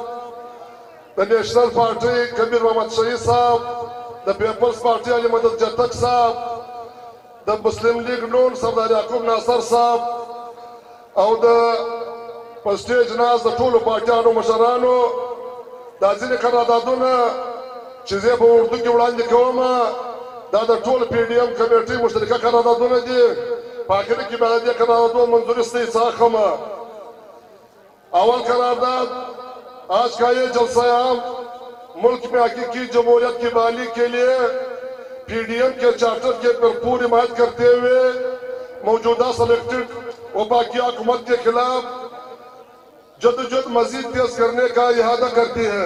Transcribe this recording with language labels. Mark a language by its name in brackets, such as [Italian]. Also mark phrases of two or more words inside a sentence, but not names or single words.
[Pashto] د نیشنل پارټۍ کبیر محمد شهید صاحب د پیپلز پارټۍ علي مدد جتک صاحب د مسلم لیگ نون سردار یعقوب ناصر صاحب او د په سټیج ناست د ټولو پارټیانو مشرانو دا ځینې قراردادونه چې زه په اردو کې وړاندې کوم دا د ټول پی ډی ایم کمیټې مشترکه قراردادونه دي. په آخر کې به د دې قراردادونو منظوري څخه اخلم. [Urdu] اول قرارداد آج کا یہ جلسہ عام ملک میں حقیقی جمہوریت کی بحالی کے لیے پی ڈی ایم کے چارٹر کے بھرپور حمایت کرتے ہوئے موجودہ سلیکٹڈ وفاقی حکومت کے خلاف جدوجہد مزید تیز کرنے کا ارادہ کرتی ہے.